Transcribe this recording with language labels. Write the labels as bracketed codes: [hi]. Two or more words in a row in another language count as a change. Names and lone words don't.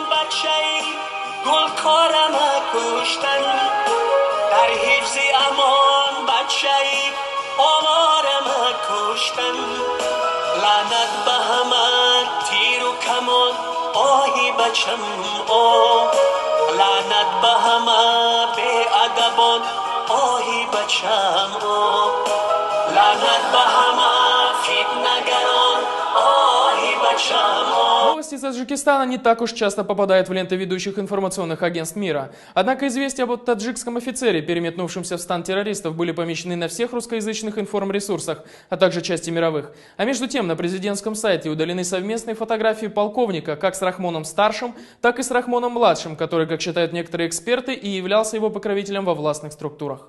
[fa] بچه‌ای گلکارم کشتن در حفظ امان بچه‌ای آوارم کشتن لعنت به همه تیر و کمان آهی بچم آه لعنت به همه بی‌ادبان آهی بچم لعنت به همه فتنه‌گران آهی بچم. [ru] Новости из Таджикистана не так уж часто попадают в ленты ведущих информационных агентств мира. Однако известия об таджикском офицере, переметнувшемся в стан террористов, были помещены на всех русскоязычных информресурсах, а также части мировых. А между тем на президентском сайте удалены совместные фотографии полковника как с Рахмоном-старшим, так и с Рахмоном-младшим, который, как считают некоторые эксперты, и являлся его покровителем во властных структурах.